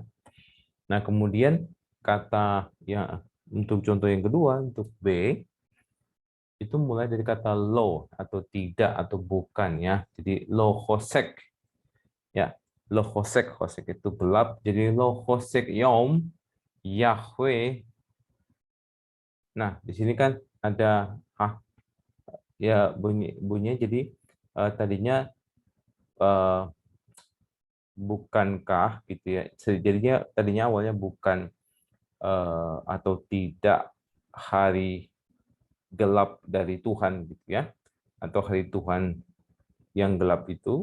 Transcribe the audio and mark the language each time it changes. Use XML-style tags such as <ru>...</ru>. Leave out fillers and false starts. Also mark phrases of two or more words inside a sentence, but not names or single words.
<id>Nah, kemudian kata ya untuk contoh yang kedua, untuk B itu mulai dari kata lo atau tidak atau bukan, ya. Jadi</id> <he>לא חושך,</he> <id>ya.</id> <he>לא חושך,</he> <id>hosek itu gelap. Jadi</id> <he>לא חושך יום יהוה.</he> <id>Nah, di sini kan ada ya bunyinya jadi tadinya eh, bukankah gitu, ya. Jadinya tadinya awalnya bukan atau tidak hari gelap dari Tuhan gitu, ya, atau hari Tuhan yang gelap itu.</id>